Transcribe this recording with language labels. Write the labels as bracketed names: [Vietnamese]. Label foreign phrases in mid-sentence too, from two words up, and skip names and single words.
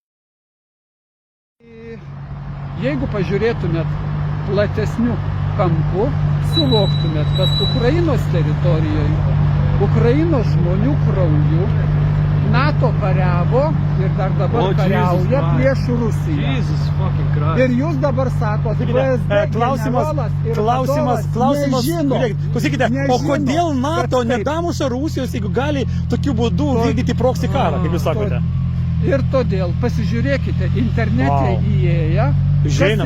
[Lithuanian] Jeigu pažiūrėtumėt platesniu kampu, suvoktumėt, kad Ukrainos teritorijoje, Ukrainos žmonių krauju NATO kariavo ir dar dabar O, kariauja Jesus, prieš Rusiją. [English] Jesus fucking Christ. [Lithuanian] Ir jūs dabar sakot, VSD Klausimas, generolas ir vadovas nežino, klausykite, o nežino, kodėl NATO kad taip. nedamuša Rusijos, jeigu gali tokiu būdu vykdyti proksi karą, kaip jūs sakote? Ir todėl pasižiūrėkite internete Wow. įėję, Žinom,